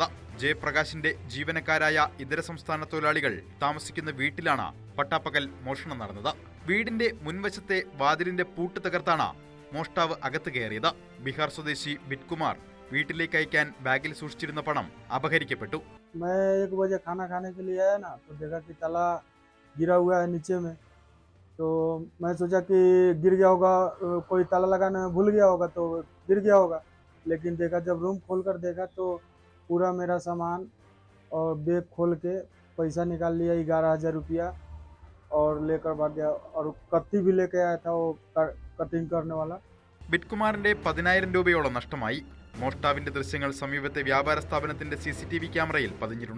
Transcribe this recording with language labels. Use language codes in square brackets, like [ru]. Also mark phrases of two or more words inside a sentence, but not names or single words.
[ml] ജയപ്രകാശിന്റെ ജീവനക്കാരായ ഇതര സംസ്ഥാന തൊഴിലാളികൾ താമസിക്കുന്ന വീട്ടിലാണ് പട്ടാപ്പകൽ മോഷണം നടന്നത്. വീടിന്റെ മുൻവശത്തെ വാതിലിന്റെ പൂട്ട് തകർത്താണ് മോഷ്ടാവ് അകത്ത് കയറിയത്. ബീഹാർ സ്വദേശി ബിറ്റ്കുമാർ വീട്ടിലേക്ക് അയക്കാൻ ബാഗിൽ സൂക്ഷിച്ചിരുന്ന പണം അപഹരിക്കപ്പെട്ടു. [hi] तो मैं सोचा कि गिर गया होगा, कोई ताला लगाना भूल गया होगा तो गिर गया होगा, लेकिन देखा जब रूम खोल कर देखा तो पूरा मेरा सामान और बैग खोल के पैसा निकाल लिया 11,000 रुपया और लेकर भाग गया, और कत्ती भी लेके आया था वो कटिंग करने वाला. [ml] ബിറ്റ്കുമാറിന്റെ 10,000 രൂപയോളം നഷ്ടമായി. മോഷ്ടാവിന്റെ ദൃശ്യങ്ങൾ സമീപത്തെ വ്യാപാര സ്ഥാപനത്തിന്റെ CCTV ക്യാമറയിൽ പതിഞ്ഞിട്ടുണ്ട്.